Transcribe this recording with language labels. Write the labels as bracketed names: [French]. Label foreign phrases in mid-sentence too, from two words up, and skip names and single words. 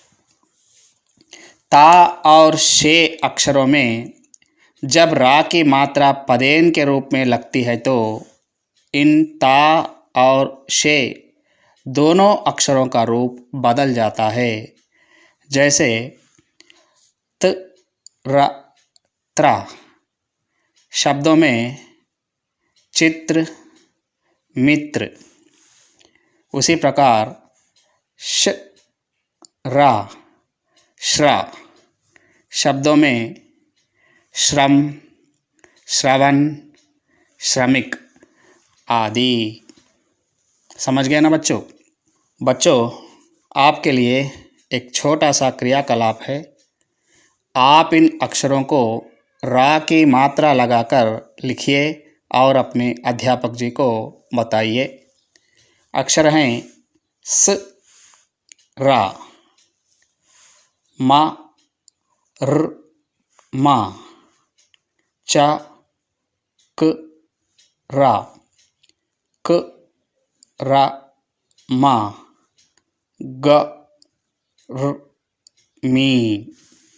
[Hindi] ता और शे अक्षरों में जब रा की मात्रा पदेन के रूप में लगती है तो इन ता और शे दोनों अक्षरों का रूप बदल जाता है। जैसे त र त्रा। शब्दों में चित्र मित्र। उसी प्रकार श रा श्रा। शब्दों में श्रम, श्रवण, श्रमिक आदि। समझ गए ना बच्चों? बच्चों, आपके लिए एक छोटा सा क्रियाकलाप है। आप इन अक्षरों को रा की मात्रा लगाकर लिखिए और अपने अध्यापक जी को बताइए। अक्षर हैं स रा, मा र मा, च क रा, क रा मा, ग र मी।